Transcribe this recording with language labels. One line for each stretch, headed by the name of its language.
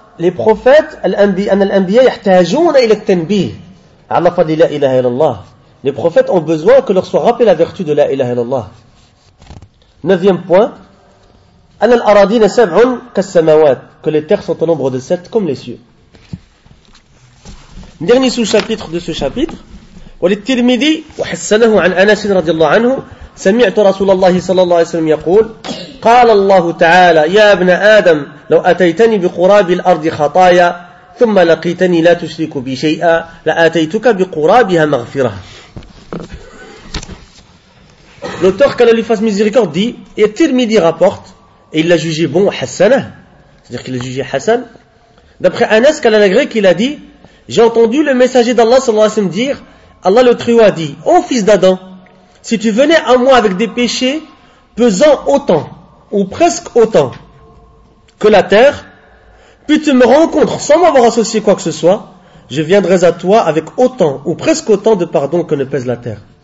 French: Les prophètes, les prophètes ont besoin que leur soit rappelé la vertu de la ilaha illallah. Neuvième point, que les terres sont au nombre de sept comme les cieux. Dernier sous-chapitre de ce chapitre,
Arabic: وللترمذي وحسنه عن أنس رضي الله عنه سمعت رسول الله صلى الله عليه وسلم يقول قال الله تعالى يا ابن آدم لو أتيتني بقراب الأرض خطايا ثم لقيتني لا تشرك بي شيئا لآتيتك بقرابها مغفرة.
French: L'auteur qu'Allah lui fasse miséricorde dit, et Tirmidhi rapporte, et il l'a jugé bon, hassana, c'est-à-dire qu'il l'a jugé hassan. D'après Anas, qu'Allah le grec, il a dit, j'ai entendu le messager d'Allah sallallahu alayhi wa sallam dire, Allah le Très-Haut a dit, ô fils d'Adam, si tu venais à moi avec des péchés pesant autant, ou presque autant, que la terre, puis tu me rencontres sans m'avoir associé quoi que ce soit, je viendrais à toi avec autant ou presque autant de pardon que ne pèse la terre.